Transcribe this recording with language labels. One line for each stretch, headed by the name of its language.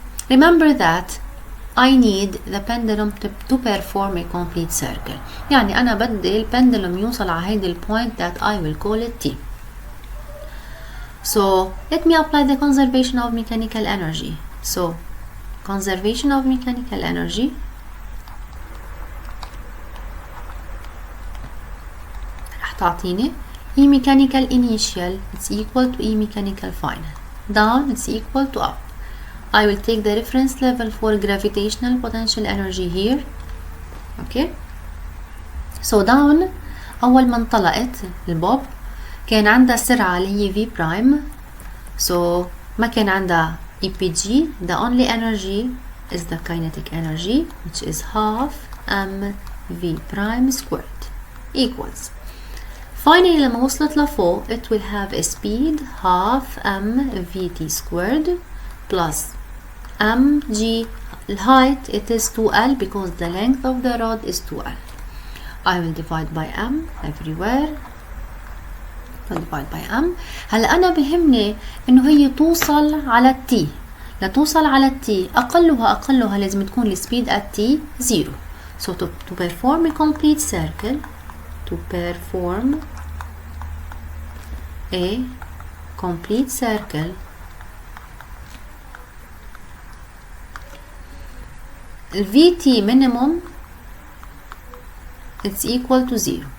English: Remember that I need the pendulum to perform a complete circle.
Arabic: يعني أنا بدي البندلم يوصل على هيدي البوينت
English: that I will call it T. So let me apply the conservation of mechanical energy. So conservation of mechanical energy
Arabic: رح تعطيني
English: E mechanical initial it's equal to E mechanical final. Down it's equal to up. I will take the reference level for gravitational potential energy here. Okay.
Arabic: So down أول ما انطلقت البوب كان عندها سرعة اللي هي v prime. So ما كان عندها EPG.
English: The only energy is the kinetic energy which is half mv prime squared equals. Finally
Arabic: لما وصلت لفوق
English: it will have a speed half mvt squared plus mg height it is 2l because the length of the rod is 2l. I will divide by m everywhere. divide by m.
Arabic: هلا أنا بهمني إنه هي توصل على التي. لتوصل على التي أقلها لازم تكون السبيد
English: at t 0. So to perform a complete circle, to perform a complete circle, VT minimum it's equal to 0.